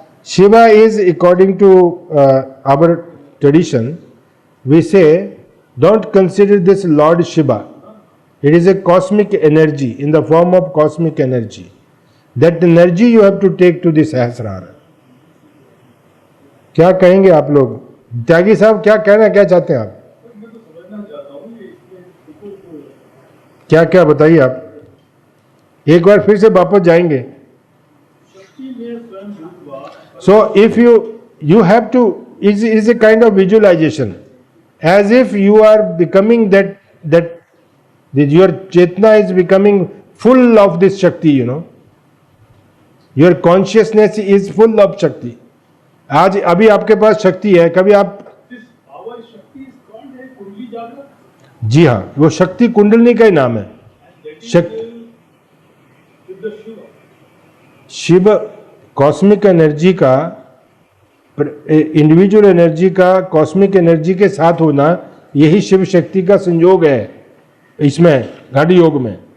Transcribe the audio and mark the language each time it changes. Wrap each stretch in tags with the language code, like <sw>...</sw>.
<en>Shiva is, according to our tradition, we say, don't consider this Lord Shiva. It is a cosmic energy, in the form of cosmic energy. That energy you have to take to the Sahasrara.</en> <hi>क्या कहेंगे आप लोग? त्यागी साहब क्या कहना, क्या चाहते हैं आप? मैं तो समझना चाहता हूँ कि इसमें क्या क्या बताइए आप? एक बार फिर से वापस जाएंगे. शक्ति में स्वयं रूपा.</hi> <en>So if you have to, is a kind of visualization, as if you are becoming that your Chetna is becoming full of this Shakti, you know. Your consciousness is full of Shakti.</en> <hi>आज अभी आपके पास शक्ति है, कभी आप,</hi> <en>This our Shakti is called a Kundali Jagrat.</en> <hi>जी हाँ, वो शक्ति कुंडलनी का ही नाम है.</hi> <en>And that is Shakti. with the Shiva.</en> <hi>Shiv cosmic energy का, इंडिविजुअल एनर्जी का कॉस्मिक एनर्जी के साथ होना, यही शिव शक्ति का संयोग है इसमें गाड़ी योग में.</hi>